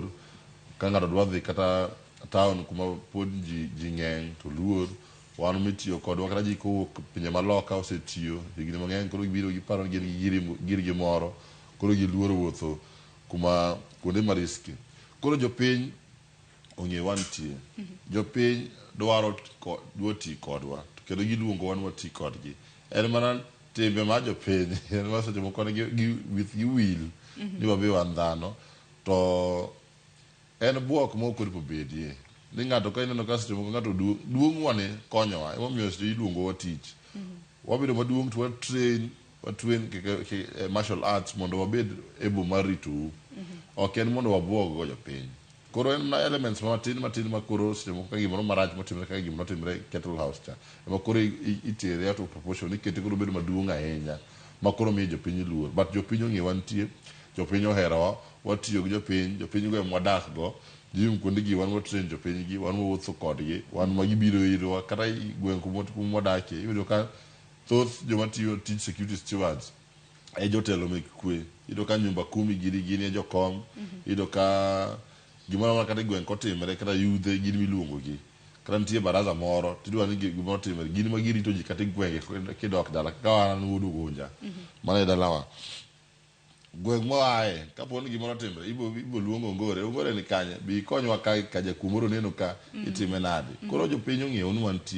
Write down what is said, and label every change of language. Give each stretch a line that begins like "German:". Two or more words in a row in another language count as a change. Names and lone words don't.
Luo (Kenya and Tanzania): Ka ng'ato dwa dhi kata town kuma pod ji ng'eny to luor, wan mitiyo kodwa kata ji kowuok pinje maloka osetiyo higni mang'eny, koro gibiro giparo ni gin girgi moro, koro giluoro wuotho kuma kuonde ma riski. Koro jopiny ong'e wantie, jopiny dwa ti kodwa, to kendo giluongo wan wati kodgi en mana timbe ma jopiny en ma seche moko
English: with you will
Luo (Kenya and Tanzania): ni wabe wan dhano to en buok ma ok oripo bedie ni ng'ato ka ineno ka seche moko ng'ato duong' wane konyowa emomiyo seche iluongo wa tich wabedo maduong' to watuen
English: martial arts
Luo (Kenya and Tanzania): mondo wabed able mar ritou ok en mondo wabuog go jopiny koro en na elements matin ma koro seche moko ka gimoro marach motimre kaka gimoro timre Kettle House cha ema koro itere out
English: of proportion
Luo (Kenya and Tanzania): ikete koro bedo maduong' ahinya ma koro miyo jopiny luor but jopiny ong'e wantie jopiny oherowa watiyo gi jopiny go ema wadak go jium kuonde gi wan watrain jopiny gi wan wawuotho kodgi wan ma gibiro irowa kata gweng' kuma wadakie iyudo ka thoth joma tiyo tij
English: security stewards
Luo (Kenya and Tanzania): e jotelo mek kwe iyudo ka nyumba kumi gini e jokom iyudo ka gimoro amora kata gweng' kotimre kata yudhe gin miluongo gi kata nitie baraza moro tidwa ni gimoro timre gin ma girito ji kata gwenge kidok dala kaka wan wuod Ugunja mana e dalawa gweng' moaye kapo ni gimoro timre ibo luongo Ongore ni kanye bi konywa ka jakumoro neno ka itime nade koro jopiny ong'eyo ni wantie